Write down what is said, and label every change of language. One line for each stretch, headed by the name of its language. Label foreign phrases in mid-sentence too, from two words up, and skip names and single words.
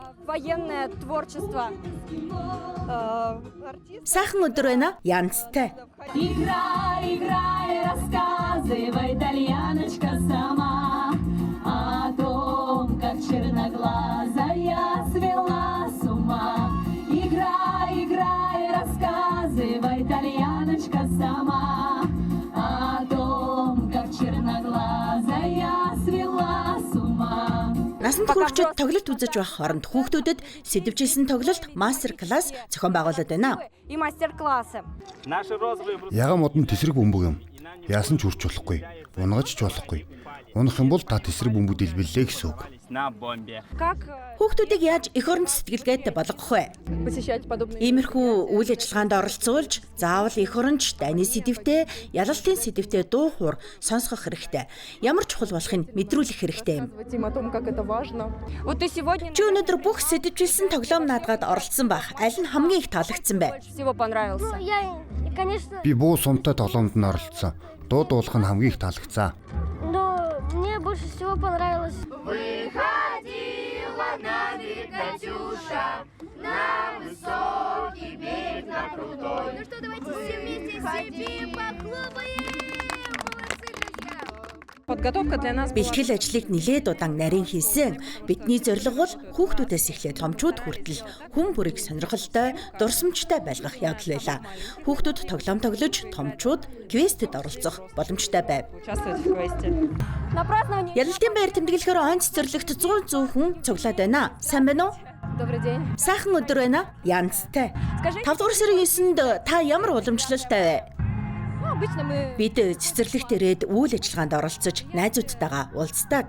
Russian: Военное творчество.
Mongolian: Сайхан өдөр байна. Янзтай.
Russian: Играй, играй, рассказывай, итальяночка сама о том, как черноглазая свела с ума. Играй, играй, рассказывай, итальяночка сама о том, как черноглазая свела с ума.
Mongolian: Насанд хүрэгчид тоглолт үзэж байх хооронд хүүхдүүдэд сэдэвжилсэн тоглолт мастер-класс зохион байгуулад байна.
Russian: И мастер-классы.
Mongolian: Ягаан модон тесрэг бөмбөг юм. Яасан ч үрч болохгүй. Унгаж ч болохгүй. Унах юм бол та тесрэг бөмбөг дэлбэллээ гэсэн үг.
Russian: Как
Mongolian: Хүүхдүүдийг яаж эх оронд сэтгэлгээтэй болгох вэ?
Russian: посещать подобные...
Mongolian: Иймэрхүү үйл ажиллагаанд оролцуулж, заавал эх оронч дайны сэдвтэй, ялалтын сэдвтэй дуу хуур сонсгох хэрэгтэй. Ямар чухал болохыг мэдрүүлэх хэрэгтэй юм.
Russian: Рассказывать им о том, как это важно. Вот ты сегодня
Mongolian: Чи өнөөдөр бүх сэдвжилсэн тоглоом наадгаад оролцсон байх. Аль нь хамгийн их таалагдсан бэ?
Russian: больше всего понравился. Я, конечно,
Mongolian: Би буу сумтай тоглоомд нь оролцсон. Дуу дуулах нь хамгийн их таалагдсан.
Russian: но мне больше всего понравилось. Выходила на берег Катюша, на высокий берег, на крутой. Ну что, давайте все вместе сидим, похлопаем. Молодцы, друзья. Подготовка для нас была...
Mongolian: Бэлтгэл ажлыг нэлээд удаан нарийн хийсэн. Бидний зорилго бол хүүхдүүдээс эхлээд томчууд хүртэл хүн бүрийг сонирхолтой, дурсамжтай байлгах явдал байлаа. Хүүхдүүд тоглоом тоглож, томчууд квестэд оролцох боломжтой байв.
Russian: Участвовать в квесте. На праздновании...
Mongolian: Ялалтын байр тэмдэглэхээр онц цэцэрлэгт 100 хүн цуглаад байна. Сайн байна уу?
Russian: Добрый день.
Mongolian: Сайхан өдөр байна. Янзтай.
Russian: Скажи,
Mongolian: 5 дугаар сарын 9-нд та ямар уламжлалтай вэ?
Russian: ну, обычно мы
Mongolian: Бид цэцэрлэгт ирээд үйл ажиллагаанд оролцож, найзуудтайгаа уулздаг.